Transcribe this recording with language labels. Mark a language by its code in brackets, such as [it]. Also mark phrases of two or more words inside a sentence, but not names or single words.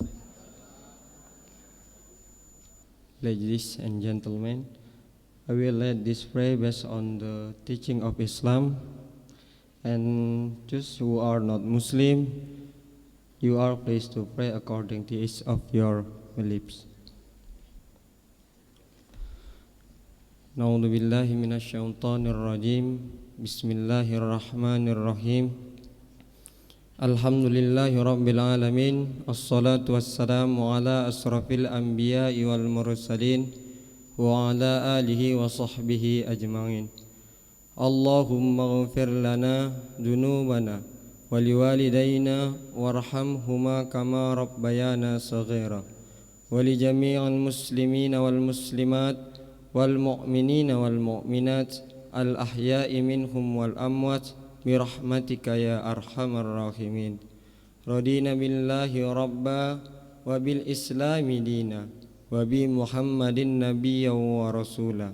[en] Ladies and gentlemen, I will lead this prayer based on the teaching of Islam. And those who are not Muslim, you are pleased to pray according to each of your beliefs. [ar] نعوذ بالله من الشيطان الرجيم. بسم الله الرحمن الرحيم. الحمد لله رب العالمين. الصلاة والسلام على أشرف الأنبياء والمرسلين وعلى آله وصحبه أجمعين. اللهم اغفر لنا ذنوبنا ولوالدينا وارحمهما كما ربيانا صغيرا ولجميع المسلمين والمسلمات والمؤمنين والمؤمنات الأحياء منهم والأموات برحمتك يا أرحم الراحمين. رضينا بالله ربا وبالإسلام دينا وبمحمد نبيا ورسولا.